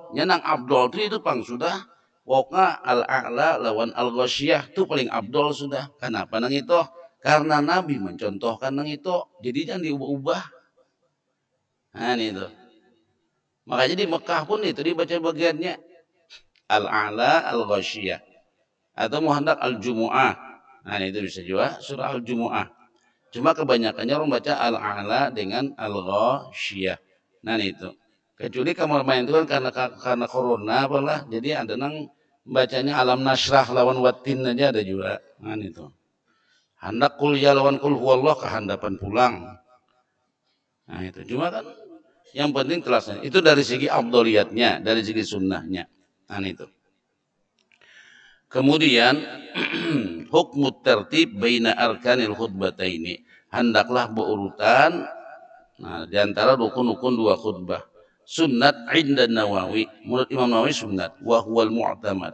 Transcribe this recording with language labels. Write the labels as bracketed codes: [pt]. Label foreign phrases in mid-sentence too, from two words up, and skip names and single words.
[bjn] Nang abdol itu pang sudah. Pokoknya al-a'la lawan al-ghasyiyah itu paling abdol sudah. Kenapa nang itu? Karena Nabi mencontohkan nang itu. Jadi jangan diubah-ubah. [id] Nah itu. Makanya di Mekah pun itu dibaca bagiannya. Al-a'la al-ghasyiyah. Atau muhandak al-jumu'ah. Nah itu bisa juga surah al-jumu'ah. Cuma kebanyakannya orang baca al-a'la dengan al-ghasyiyah. Nah itu. Kecuali kamar main itu kan karena corona apalah. [bjn] Jadi ada nang bacanya [ar] alam nasrah [bjn] lawan watin aja ada juga. [id] Nah itu. [bjn] Hendak kuliah lawan [ar] kul huwallah [bjn] kehandapan pulang. [id] Nah itu. Cuma kan yang penting telasnya. Itu dari segi afdoliyatnya, dari segi sunnahnya. Nah itu. [ar] Kemudian hukmu tertib baina arkanil khutbataini. [id] Hendaklah berurutan nah di antara rukun-rukun 2 khutbah. Sunnat inda Nawawi, menurut Imam Nawawi sunnat [ar] wa huwal mu'tamad.